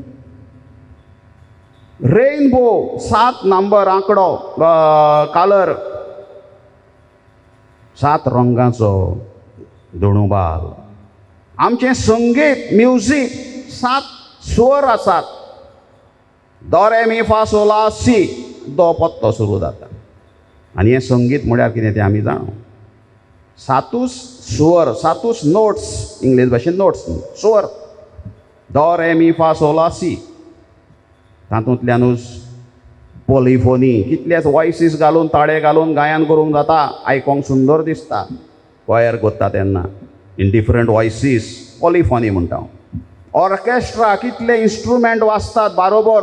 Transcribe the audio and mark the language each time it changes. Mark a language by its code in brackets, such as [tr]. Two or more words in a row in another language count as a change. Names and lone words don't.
[kok] रेनबो 7 नंबर आंकडो, कालर, 7 रंगाचो दोणूबाल. आमचें संगीत, म्युजीक 7 स्वर आसात. दो रे मी फा सो ला सी, दो पत्तो सुरू जाता. आनी हें संगीत म्हळ्यार कितें तें आमी जाणो. 7 स्वर, 7 नोट्स, इंग्लीश भाशेन नोट्स, स्वर. दो रे मी फा सो ला सी. तातूंतल्यानूच पॉलिफोनी, कितलेच वॉयसीस घालून, ताळे घालून गायन करूंक जाता. आयकोंक सुंदर दिसता. क्वायर करता तेन्ना [en] in different voices, [kok] पॉलिफोनी म्हणटा. ऑर्केस्ट्रा, कितले इन्स्ट्रुमेंट वाजतात बारोबर.